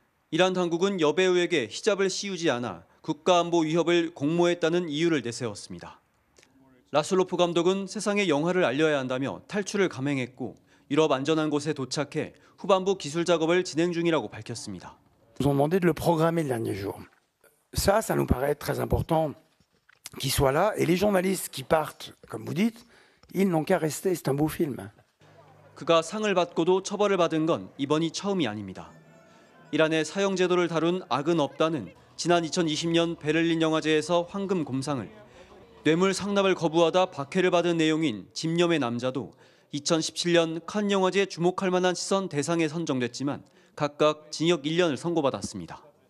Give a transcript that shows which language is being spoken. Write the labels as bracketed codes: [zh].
[ko] 이란 당국은 여배우에게 히잡을 씌우지 않아 국가안보 위협을 공모했다는 이유를 내세웠습니다. 라슬로프 감독은 세상에 영화를 알려야 한다며 탈출을 감행했고 유럽 안전한 곳에 도착해 후반부 기술 작업을 진행 중이라고 밝혔습니다. [fr] Nous ont demandé de le programmer le dernier jour. Ça nous paraît très important qu'il soit là. Et les journalistes qui partent, comme vous dites, ils n'ont qu'à rester. C'est un beau film. [ko] 그가 상을 받고도 처벌을 받은 건 이번이 처음이 아닙니다. 이란의 사형 제도를 다룬 악은 없다는 지난 2020년 베를린 영화제에서 황금 곰상을, 뇌물 상납을 거부하다 박해를 받은 내용인 집념의 남자도 2017년 칸 영화제 주목할 만한 시선 대상에 선정됐지만 각각 징역 1년을 선고받았습니다.